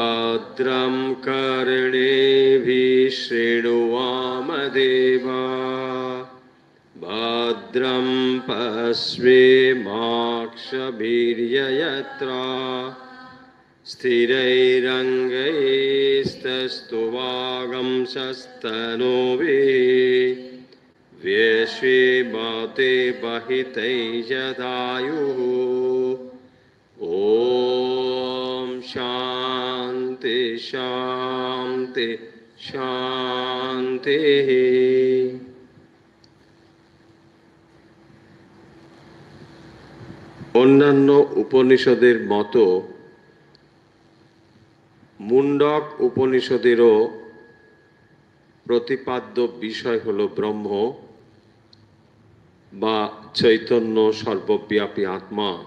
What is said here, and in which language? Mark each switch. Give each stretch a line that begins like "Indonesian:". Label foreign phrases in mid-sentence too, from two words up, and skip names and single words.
Sanskrit: भद्रं कर्णेभिः शृणुयामदेवा भद्रं पश्येमाक्षभिर्यजत्रा स्थिरैरङ्गैस्तस्तुवागंशस्तनूभिः व्यशेमते बहितैर्यदायुः। ॐ शान्ति शान्ति शान्तिः।
Bangla: অন্যান্য উপনিষদের মতো মুন্ডক উপনিষদেরও প্রতিপাদ্য বিষয় হল ব্রহ্ম বা চৈতন্য সর্বব্যাপী আত্মা।